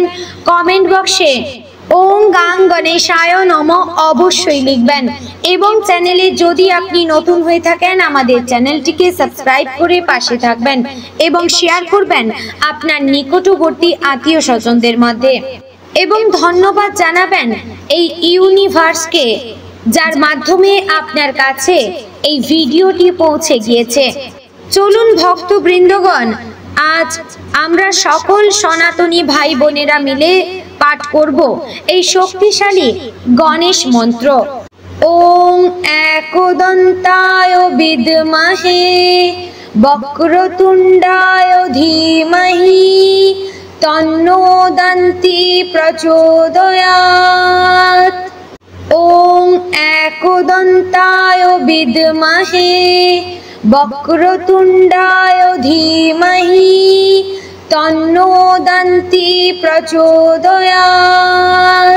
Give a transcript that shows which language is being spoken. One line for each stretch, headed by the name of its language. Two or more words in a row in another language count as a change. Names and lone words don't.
Bangla: কমেন্ট বক্সে
Sanskrit: ওম গাং গণেশায় নমঃ
Bangla: অবশ্যই লিখবেন এবং চ্যানেলে যদি আপনি নতুন হয়ে থাকেন আমাদের চ্যানেলটিকে সাবস্ক্রাইব করে পাশে থাকবেন এবং শেয়ার করবেন আপনার নিকটবর্তী আত্মীয় স্বজনদের মধ্যে এবং ধন্যবাদ জানাবেন এই ইউনিভার্সকে যার মাধ্যমে আপনার কাছে এই ভিডিওটি পৌঁছে গিয়েছে। চলুন ভক্তবৃন্দগণ, আজ আমরা সকল সনাতনী ভাই বোনেরা মিলে পাঠ করব এই শক্তিশালী গণেশ মন্ত্র।
Sanskrit: ওম একদন্তায় বিদ্মহে বক্রতুণ্ডায় ধীমহি তন্নো দন্তি প্রচোদয়াৎ। ওম একদন্তায় বিদ্মহে বক্রতুণ্ডায় ধীমহি তন্নো দন্তি প্রচোদয়াৎ।